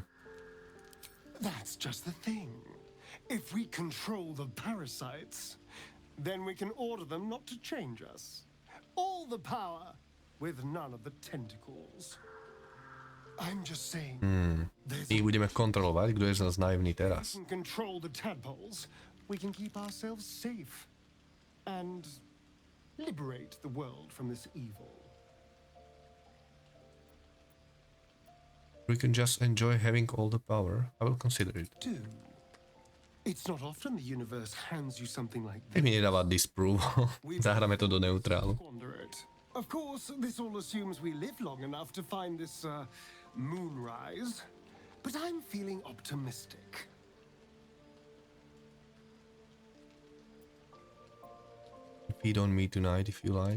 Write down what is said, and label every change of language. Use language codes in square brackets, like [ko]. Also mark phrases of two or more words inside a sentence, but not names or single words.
[en] That's just the thing. If we control the parasites, then we can order them not to change us. All the power, with none of the tentacles. I'm just saying. [sk] My budeme kontrolovať, kto je z nás naivný teraz. [en] We can control the tadpoles. We can keep ourselves safe. And liberate the world from this evil. We can just enjoy having all the power. I will consider it. Do. It's not often the universe hands you something like [sk] Keď mi nedáva disprove, zahráme to do neutrálu. [en] Of course, this all assumes we live long enough to find this moonrise, but I'm feeling optimistic. Feed on me tonight if you like.